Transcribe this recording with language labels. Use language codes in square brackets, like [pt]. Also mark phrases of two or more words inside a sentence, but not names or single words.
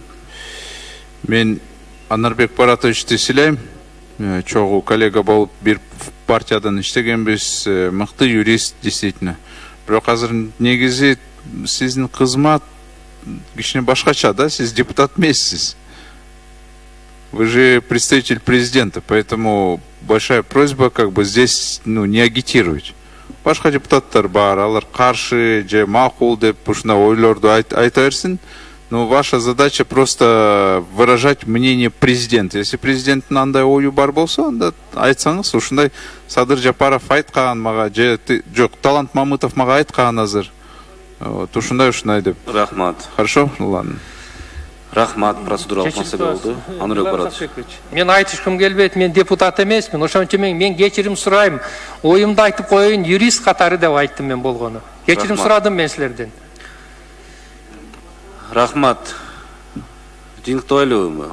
[ky] Мен Анарбек Баратовичти силейм. Чогуу коллега болуп бир партиядан иштегенбиз, мыкты юрист действительно. Бирок азыр негизи сиздин кызмат кичине башкача да, сиз депутат эмессиз. [ru] Вы же представитель президента, поэтому большая просьба как бы здесь не агитировать. [ky] Башка депутаттар бар, алар каршы же макул деп ушундай ойлорду айта берсин. [ru] Но ваша задача просто выражать мнение президента. [ky] Если президенттин андай ою бар болсо, анда айтсаңыз, ушундай Садыр Жапаров айткан мага, же жок, Талант Мамытов мага айткан азыр. Вот, ушундай деп. Рахмат. [ru] Хорошо? Ну ладно. [ky] Рахмат, процедуралык маселе болду. Анурбек Баратович. Мен айтышкым келбейт, мен депутат эмесмин. Ошон үчүн мен кечирим сурайм. Оюмду айтып коеюн, юрист катары деп айттым мен болгону. Кечирим Рахмат. сурадым мен силерден. Рахмат. Жыйынтыбайлыбы?